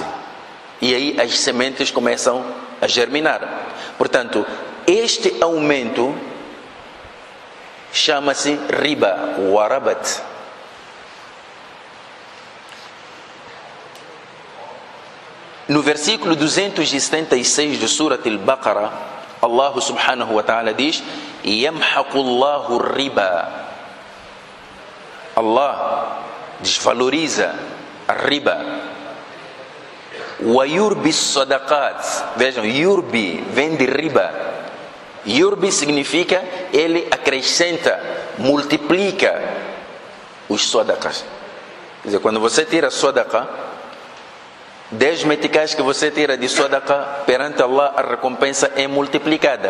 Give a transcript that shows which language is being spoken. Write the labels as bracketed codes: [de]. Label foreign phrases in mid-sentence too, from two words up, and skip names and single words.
[pt] E aí as sementes começam a germinar. Portanto, este aumento chama-se riba, warabat. No versículo 276 do Surat Al-Baqarah, [ar] الله سبحانه وتعالى [pt] diz: [ar] يَمْحَقُ اللَّهُ الرِّبَا. [pt] Allah desvaloriza a riba. [ar] وَيُرْبِي الصَّدَقَاتِ. [pt] Vejam, yurbi vem de riba. Yurbi significa ele acrescenta, multiplica os sadaqas. Quer dizer, quando você tira sadaqa, 10 meticais que você tira de sadaqa, perante Allah a recompensa é multiplicada.